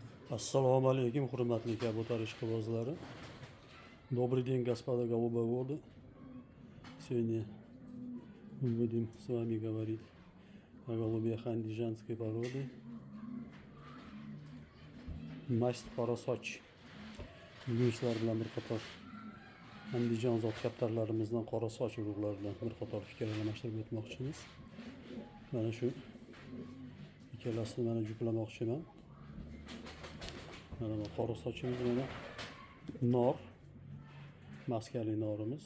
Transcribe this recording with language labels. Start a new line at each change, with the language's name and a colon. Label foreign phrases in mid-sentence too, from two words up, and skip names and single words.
Uzbek: Assalomu alaykum, hurmatli kabutar ishqibozlari.
Russian: Добрый день, господа голубоводы. Сегодня мы будем с вами говорить о голубях андижанской породы. Масть Qorasоch.
Uzbek: Bugun sizlar bilan bir qator Andijon zot kaptarlarimizdan Qorasоch urug'laridan bir qator fikr almashtirib o'tmoqchimiz. Mana shu ikkalasini mana juplamoqchiman. Mana bu Qorasоchimiz, mana nor, maskali norimiz.